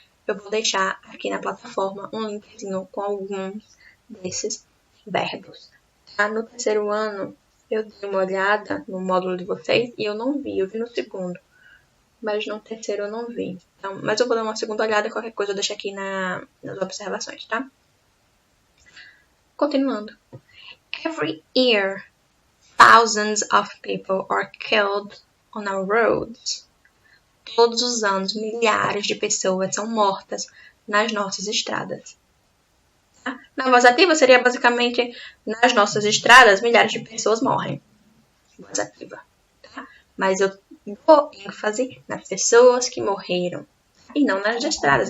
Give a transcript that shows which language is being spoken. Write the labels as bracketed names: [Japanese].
[Portuguese] Eu vou deixar aqui na plataforma um linkzinho com alguns desses verbos. No terceiro ano, eu dei uma olhada no módulo de vocês e eu não vi, eu vi no segundo. Mas no terceiro eu não vi. Então, mas eu vou dar uma segunda olhada, qualquer coisa eu deixo aqui nas observações, tá? Continuando. [English] Every year, thousands of people are killed on our roads. [Portuguese] Todos os anos, milhares de pessoas são mortas nas nossas estradas. Na voz ativa seria basicamente, nas nossas estradas, milhares de pessoas morrem. Voz ativa. Tá? Mas eu dou ênfase nas pessoas que morreram e não nas estradas.